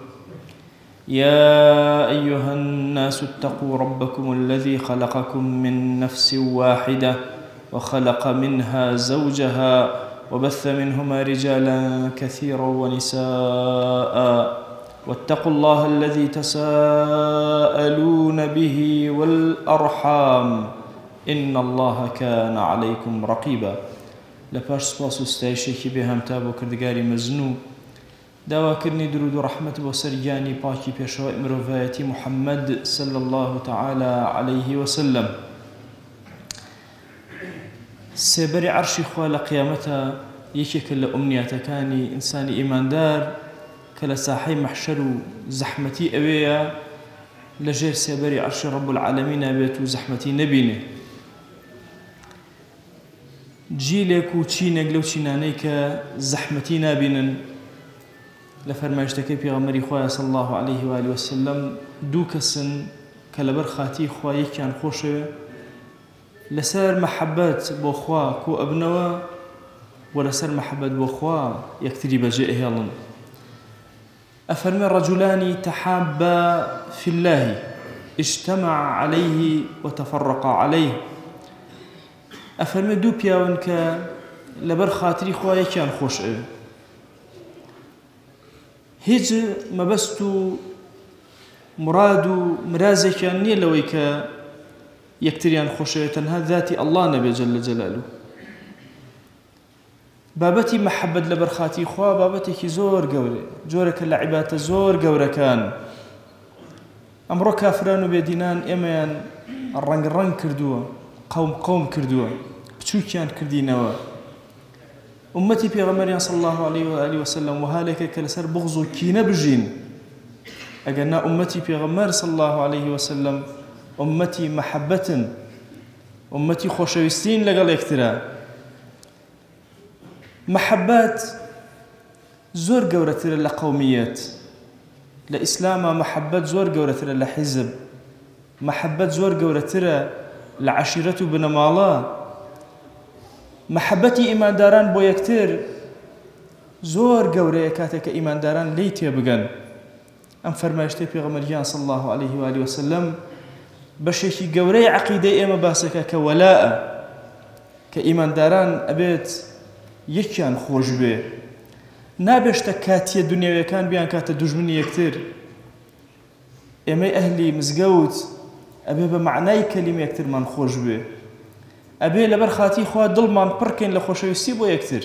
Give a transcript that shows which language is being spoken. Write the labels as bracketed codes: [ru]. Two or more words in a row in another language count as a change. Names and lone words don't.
[ar] يا أيها الناس اتقوا ربكم الذي خلقكم من نفس واحدة وخلق منها زوجها وبث منهما رجالا كثيرا ونساء، واتقوا الله الذي تساءلون به والأرحام إن الله كان عليكم رقيبا. [ckb] لپاش سپاس و ستایشێکی بێهەمتا بۆ کردگاری مەزنوو، داواکردنی درود و ڕەحمەت بۆ سەرگیانی پاکی پێشەوای مرۆڤایەتی محەممەد [ar] صلی الله تعالى عليه وسلم. [ckb] سێبەری عەرشی خوا لە قیامەتە یەکێکە لە ئومنیاتەکانی ئینسانی ئیماندار کە لە ساحەی مەحشەر و زەحمەتی ئەوەیە لەژێر سێبەری عەرشی [ar] ڕەب العالەمین [ckb] بێت و زەحمەتی نەبینێ. جیلێک و چینێک لەو چینانەی کە زەحمەتی نابینن لە فەرمایشتەکەی پێغەمبەری خوایە [ar] صلی الله عليه وآله وسلم [ckb] دوو کەسن کە لەبەر خاتی خوا یەکیان خۆشەوێ لەسەر مەحەبەت بۆ خوا کۆ ئەبنەوە و لەسەر مەحەبەت بۆ خوا یەکتری بەجێ ئەهێڵن. [ar] ئەفەرمێ رجلان تحابا في الله اجتمع عليه وتفرقا عليه. [ckb] ئەفەرمێ دوو پیاون کە لەبەر خاتری خوا یەکیان خۆش ئەوێ، هیچ مەبەست و مراد و مرازێکیان نییە لەوەی کە یەکتریان خۆشەوێ، تەنها ذاتی ئەڵڵا نەبێ [ar] جەل جەلالوه. [ckb] بابەتی مەحەبەت لەبەر خاتی خوا بابەتێکی زۆر گەورەیە، جۆرێکە لە عیبادەتە زۆر گەورەکان. ئەمڕۆ کافران و بێدینان ئێمەیان ڕەنگ کردووە، قەوم کردووە، بچووکیان کردینەوە. ئومەتی پێغەمبەریان [ar] صلی الله عليه وآله وسلم [ckb] وهالێکە کە لەسەر بغض و کینە بژین. ئەگەر نا ئومەتی پێغەمبەر [ar] صلی الله عليه وسلم [ckb] ئومەتی مەحەبەتن، ئومەتی خۆشەویستین لەگەڵ یەکترە. مەحەبەت زۆر گەورەترە لە قەومیەت. لە ئیسلامە مەحەبەت زۆر گەورەترە لە حیزب، مەحەبەت زۆر گەورەترە لە عەشیرەت و بنەماڵە. مەحەبەتی ئیمانداران بۆ یەکتر زۆر گەورەیە کاتێک کە ئیمانداران لێی تێبگەن. ئەم فەرمایشتەی پێغەمبەریان [ar] صلی الله عليه وآله وسلم [ckb] بەشێکی گەورەی عەقیدەی ئێمە باسەکە کە وەلایە، کە ئیمانداران ئەبێت یەکیان خۆش بێ، نابێشتە کاتیە دنیاویەکان بیان کاتە دوژمنی یەکتر. ئێمەی ئەهلی مزگەوت ئەبێ بە معنای کەلیمە یەکترمان خۆش بێ، ئەبێ لەبەر خاتی خوا دڵمان پڕکەین لە خۆشەویستی بۆ یەکتر.